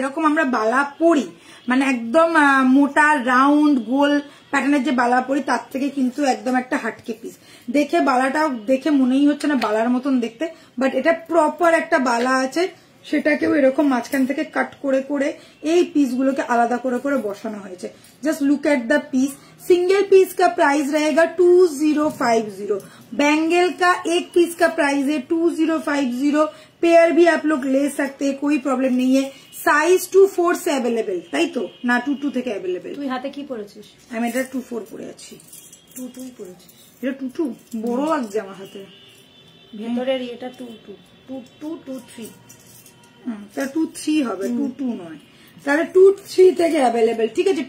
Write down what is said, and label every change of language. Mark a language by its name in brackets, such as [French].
[Bangla] যেরকম আমরা বালা পরি, মানে একদম মোটা রাউন্ড গোল প্যাটার্নের যে বালা পরি, তার থেকে কিন্তু একদম একটা হাটকে পিস। দেখে বালাটাও দেখে মনেই হচ্ছে না বালার মতন দেখতে, বাট এটা প্রপার একটা বালা আছে, সেটাকেও এরকম মাঝখান থেকে কাট করে করে এই পিসগুলোকে আলাদা করে করে বসানো হয়েছে। [English] Just look at the piece. [Hindi] Single piece का प्राइस रहेगा 2050। बैंगल का एक पीस का प्राइस है 2050। पेयर भी आप लोग ले सकते हैं, कोई प्रॉब्लम नहीं है। साइज 2-4 से अवेलेबल, [Bangla] তাই তো না 2-2 থেকে [Hindi] अवेलेबल। [Bangla] তুই হাতে কি পরেছিস? আমি এটা 2-4 পরে আছি। 2-2 পরেছিস? এটা 2-2 বড় লাগছে আমার হাতে। ভেতরের এটা 2-2 2-2-2-3 তা 2-3 হবে, 2-2 নয়। তাহলে 2-3 থেকে অ্যাভেলেবেল, ঠিক আছে।